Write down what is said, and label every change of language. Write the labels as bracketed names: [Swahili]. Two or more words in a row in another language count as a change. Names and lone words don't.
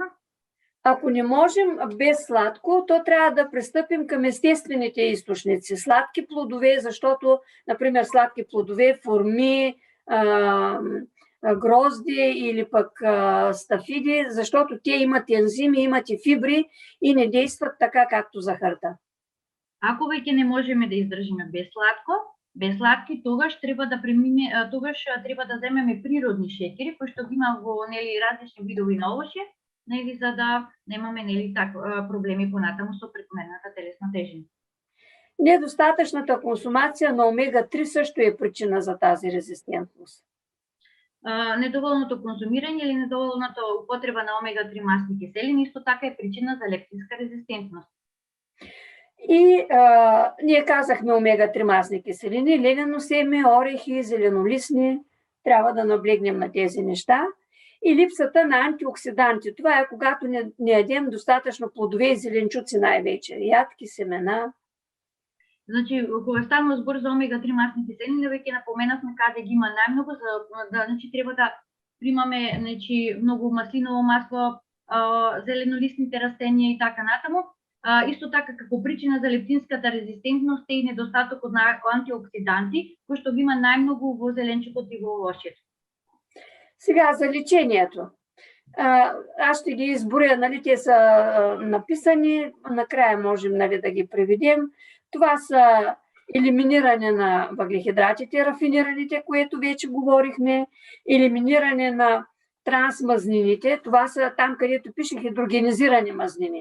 [Bulgarian] Ако не можем без сладко, то трябва да пристъпим към естествените източници. Сладки плодове, защото, например, сладки плодове, форми, грозди или пък стафиди, защото те имат ензими, имат и фибри и не действат така, както захарта. [Macedonian] Ако веќе не можеме да издржиме без сладки, тогаш треба да земеме природни шекери, кои што ги има во различни видови на овошје, за да немаме проблеми понатаму со прекомерната телесна тежина. [Bulgarian] Недостатъчната консумация на омега-3 също е причина за тази резистентност. [Macedonian] Недоволното консумирање или недоволната употреба на омега-3 масни киселини исто така е причина за лептинска резистентност. [Bulgarian] И ние казахме омега-3 масни киселини, ленено семе, орехи, зеленолистни, трябва да наблегнем на тези неща. и липсата на антиоксиданти. Това е когато не ядем достатъчно плодове и зеленчуци най-вече. Ядки, семена. [Macedonian] Значи, кога станува збор за омега-3 масни киселини, веќе напоменавме каде ги има најмногу, значи треба да примаме многу маслиново масло, зеленолистните растенија и така натаму. Исто така како причина за лептинската резистентност е и недостатокот на антиоксиданти, кои што ги има најмногу во зеленчукот и во овошјето. [Bulgarian] Сега за лечението. Аз ще ги изборя, нали, те са написани, накрая можем, нали, да ги преведем. Това са елиминиране на въглехидратите, рафинираните, което вече говорихме, елиминиране на трансмазнините, това са там, където пише хидрогенизирани мазнини.